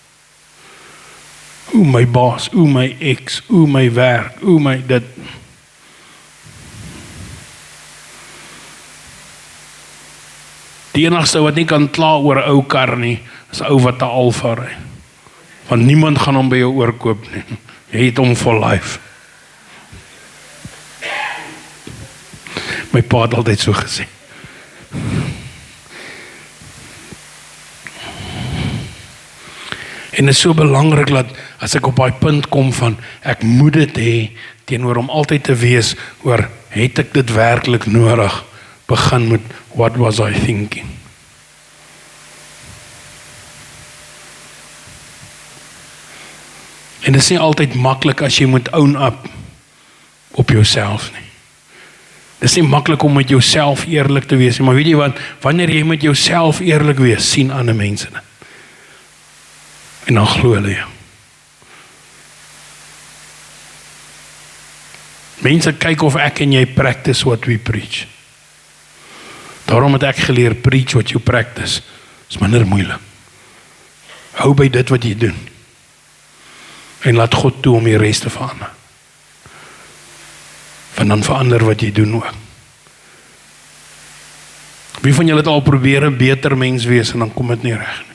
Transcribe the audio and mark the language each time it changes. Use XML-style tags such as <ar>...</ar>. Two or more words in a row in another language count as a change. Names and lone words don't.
<af>O my baas, o my ex, o my werk, o my dit. Die enigste wat nie kan kla oor 'n ou kar nie, is 'n ou wat 'n Alfa ry. Want niemand gaan hom by jou oorkoop nie. Jy het hom</af> <en>for life.</en> <af>My pa het altyd so gesê. En dit is so belangrik dat as ek op daai punt kom van ek moet dit hê teenoor om altyd te wees oor het ek dit werklik nodig, begin met</af> <en>what was I thinking?</en> <af>En dit is nie altyd maklik as jy moet</af> <en>own up</en> <af>op jouself nie. Dit is nie maklik om met jouself eerlik te wees nie, maar weet jy wat, wanneer jy met jouself eerlik wees, sien ander mense dit. En dan glo hulle jou. Mense kyk of ek en jy</af> <en>practice what we preach.</en> <af>Daarom het ek geleer,</af> <en>preach what you practice.</en> <af>Is minder moeilik. Hou by dit wat jy doen. En laat God toe om die res te verander. Want dan verander wat jy doen ook. Wie van julle het al probeer 'n beter mens wees en dan kom dit nie reg nie.</af>